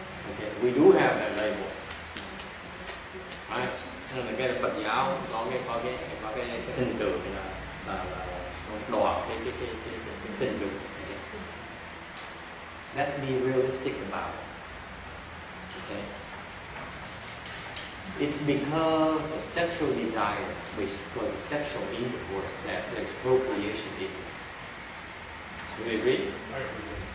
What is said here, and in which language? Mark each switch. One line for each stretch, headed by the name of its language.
English: Okay, we do have that label, right?
Vietnamese: Nên là cái Phật giáo có cái hình tượng là đọa cái tình dục.
English: Let's be realistic about it. Okay? It's because of sexual desire, which causes sexual intercourse, that there's procreation is. Do you agree? I agree.